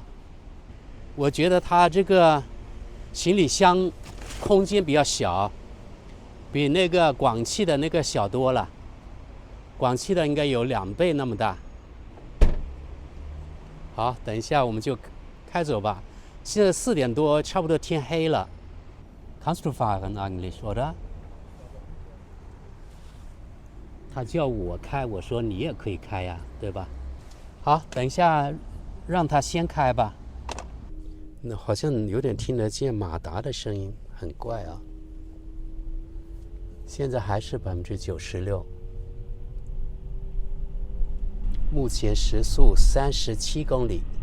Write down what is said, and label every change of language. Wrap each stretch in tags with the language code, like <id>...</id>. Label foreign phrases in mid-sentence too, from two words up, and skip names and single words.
<zh>我觉得它这个行李箱空间比较小。比那个广汽的那个小多了，广汽的应该有2倍那么大。好，等一下我们就开走吧。现在4点多，差不多天黑了。</zh> <de>Kannst du fahren eigentlich, oder？</de> <zh>他叫我开，我说你也可以开呀，对吧？好，等一下让他先开吧。那好像有点听得见马达的声音，很怪啊。现在还是96%，目前时速37公里。</zh>